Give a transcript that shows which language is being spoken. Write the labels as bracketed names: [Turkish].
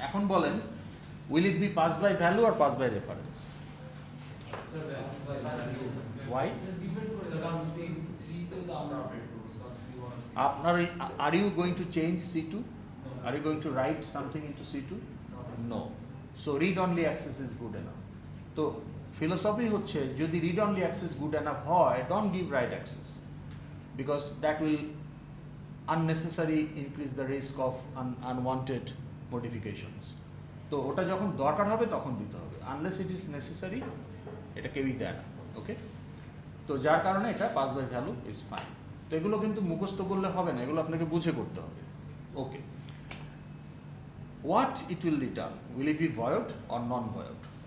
[Bangla] এখন বলেন [English] will it be pass by value or pass by reference? Sir that's by value. Why? [Bangla] Sir depend করে sir কারণ C3 তে তো আমরা আপডেট করব স্যার C1 [English] আপনার are you going to change C2? Are you going to write something into C2? No. So read only access is good enough. তো philosophy হচ্ছে যদি read only access good enough হয়, don't give write access, because that will unnecessary increase the risk of unwanted modifications. [Bangla] তো ওটা যখন দরকার হবে তখন দিতে হবে, [English] unless it is necessary [Bangla] এটা কেউই দেয় না। ওকে, তো যার কারণে এটা [English] Pass by value is fine. [Bangla] তো এগুলো কিন্তু মুখস্থ করলে হবে না, এগুলো আপনাকে বুঝে করতে হবে। ওকে, [English] What it will return, will it be void or non void?